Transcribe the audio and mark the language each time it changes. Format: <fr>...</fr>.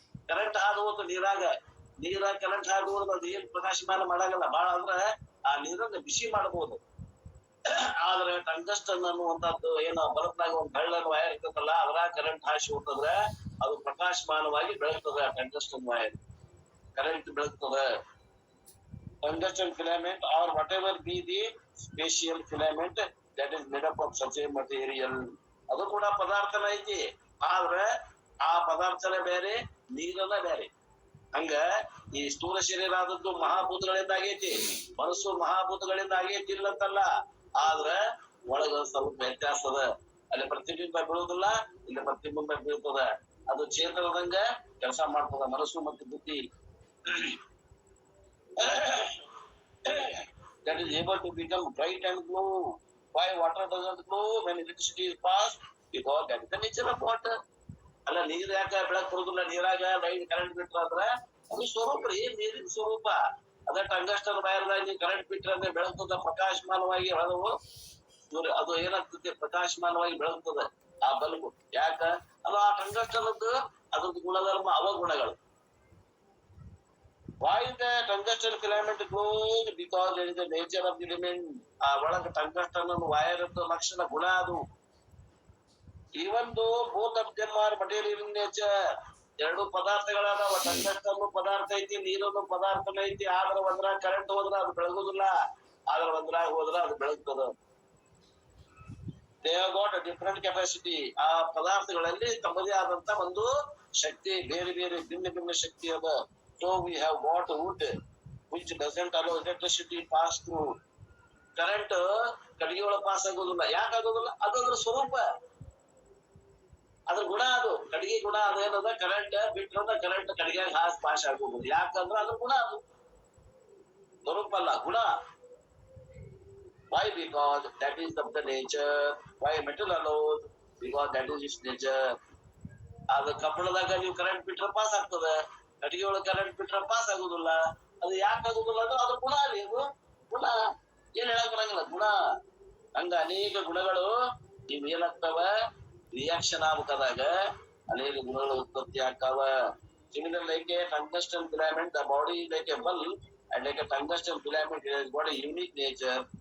<kn>Current ಹಾದು ಹೋದ ನೀರಾಗ ಕರೆಂಟ್ ಹಾದು ಹೋದ್ ಅದು ಏನ್ ಪ್ರಕಾಶಮಾನ ಮಾಡಾಗಲ್ಲ. ಬಾಳ ಅಂದ್ರ ಆ ನೀರನ್ನ ಬಿಸಿ ಮಾಡಬಹುದು. ಆದ್ರೆ ಟಂಗಸ್ಟನ್ ಅನ್ನುವಂಥದ್ದು ಏನು ಬಲ್ಬ್ನಾಗ ಒಂದ್ ಬೆಳ್ಳನ ವೈರ್ ಇರ್ತದಲ್ಲ, ಅದ್ರ ಕರೆಂಟ್ ಹಾಸಿ ಹೋಗ್ತಂದ್ರ ಅದು ಪ್ರಕಾಶಮಾನವಾಗಿ ಬೆಳಗ್ತದ. Tungsten wire current ಬೆಳಗ್ತದ.</kn> <en>Tungsten filament or whatever be the special filament that is made up of such a material,</en> <kn>ಅದು ಕೂಡ ಪದಾರ್ಥನ ಐತಿ. ಆದ್ರೆ ಆ ಪದಾರ್ಥನೇ ಬೇರೆ, ನೀರನ್ನ ಬೇರೆ. ಹಂಗ ಈ ಸ್ಥೂಲ ಶರೀರ ಆದದ್ದು ಮಹಾಭೂತಗಳಿಂದ ಆಗೈತಿ, ಮನಸ್ಸು ಮಹಾಭೂತಗಳಿಂದ ಆಗೈತಿ ಇಲ್ಲಂತಲ್ಲ. ಆದ್ರೆ ಒಳಗ ಸ್ವಲ್ಪ ವ್ಯತ್ಯಾಸ ಅದ. ಅಲ್ಲಿ ಪ್ರತಿಬಿಂಬ ಬೀಳುವುದಿಲ್ಲ, ಇಲ್ಲಿ ಪ್ರತಿಬಿಂಬ ಬೀಳ್ತದ. ಅದು ಚೇತನದಂಗ ಕೆಲಸ ಮಾಡ್ತದ ಮನಸ್ಸು ಮತ್ತು ಬುದ್ಧಿ.</kn> <en>That is able to become bright and glow. Why water doesn't glow when electricity is passed? Because that is the nature of water.</en> <kn>ಅಲ್ಲ, ನೀರ್ ಯಾಕ ಬೆಳಕ್ ಬರುದಿಲ್ಲ? ನೀರಾಗ ಲೈಟ್ ಕರೆಂಟ್ ಬಿಟ್ರ ಅಂದ್ರ ಅದು ಸ್ವರೂಪ ರೀ, ನೀರಿನ ಸ್ವರೂಪ. ಅದ ಟಂಗಸ್ಟನ್ ವೈರ್ದಾಗ ನೀವು ಕರೆಂಟ್ ಬಿಟ್ರ ಅಂದ್ರೆ ಬೆಳಗ್ತದ, ಪ್ರಕಾಶಮಾನವಾಗಿ ಹೊಳವು. ಅದು ಏನಾಗ್ತದೆ, ಪ್ರಕಾಶಮಾನವಾಗಿ ಬೆಳಗ್ತದ ಆ ಬಲ್ಬ್. ಯಾಕ? ಅದು ಆ ಟಂಗಸ್ಟನ್ ಅದ್ರದ್ದು ಗುಣಧರ್ಮ, ಅವಗುಣಗಳು.</kn> <en>Why the tungsten filament glows? Because it is the nature of the element.</en> <kn>ಆ ಒಳಗ ಟಂಗಸ್ಟನ್ ವೈರ್ ಲಕ್ಷಣ ಗುಣ ಅದು.</kn> <en>Even though both of them are material in nature,</en> <kn>ಎರಡು ಪದಾರ್ಥಗಳಾದವ. ಟಂಗಸ್ಟನ್ ಪದಾರ್ಥ ಐತಿ, ನೀರನ್ನು ಪದಾರ್ಥನ ಐತಿ. ಆದ್ರ ಒಂದ್ರಾಗ ಕರೆಂಟ್ ಹೋದ್ರ ಅದು ಬೆಳಗುದಿಲ್ಲ, ಆದ್ರ ಒಂದ್ರಾಗ ಹೋದ್ರ ಅದು ಬೆಳಗ್ತದ.</kn> <en>They have got a different capacity.</en> <kn>ಆ ಪದಾರ್ಥಗಳಲ್ಲಿ ತಮ್ಮದೇ ಆದಂತ ಒಂದು ಶಕ್ತಿ, ಬೇರೆ ಬೇರೆ ಭಿನ್ನ ಭಿನ್ನ ಶಕ್ತಿ ಅದ.</kn> <en>So we have got wood which doesn't allow electricity pass through.</en> <kn>Current ಕಡಿಗೆ ಒಳಗೆ ಪಾಸ್ ಆಗೋದಿಲ್ಲ. ಯಾಕೆ ಆಗೋದಿಲ್ಲ? ಅದರ ಸ್ವರೂಪ, ಅದ್ರ ಗುಣ. ಅದು ಕಡಿಗೆ ಗುಣ ಅದೇನದ, ಕರೆಂಟ್ ಬಿಟ್ರಂದ್ರೆ ಕರೆಂಟ್ ಕಡಿಗೆ ಪಾಸ್ ಆಗೋದಿಲ್ಲ. ಯಾಕಂದ್ರೆ ಅದ್ರ ಗುಣ, ಅದು ಸ್ವರೂಪ ಅಲ್ಲ, ಗುಣ.</kn> <en>Why? Because that is of the nature. Why metal allows? Because that is its nature.</en> <kn>ಅದು ಕಬ್ಬಣದಾಗ ನೀವು ಕರೆಂಟ್ ಬಿಟ್ರೆ ಪಾಸ್ ಆಗ್ತದ, ಕಟ್ಟಿಗೆ ಒಳಗೆ ಕರೆಂಟ್ ಬಿಟ್ರೆ ಪಾಸ್ ಆಗುದಿಲ್ಲ. ಅದು ಯಾಕೆ ಆಗುದಿಲ್ಲ ಅಂದ್ರೆ ಅದು ಗುಣ ರೀ, ಅದು ಗುಣ. ಏನ್ ಹೇಳಕ್ ಬರಂಗಿಲ್ಲ, ಗುಣ. ಹಂಗ ಅನೇಕ ಗುಣಗಳು ಇವ್ ಏನಾಗ್ತಾವ, ರಿಯಾಕ್ಷನ್ ಆಗ್ಬೇಕಾದಾಗ ಅನೇಕ ಗುಣಗಳು ಉತ್ಪತ್ತಿ ಆಗ್ತಾವ.</kn> <en>Similar like a tungsten filament, the body like a bulb and like a tungsten filament, it has got a unique nature.</en>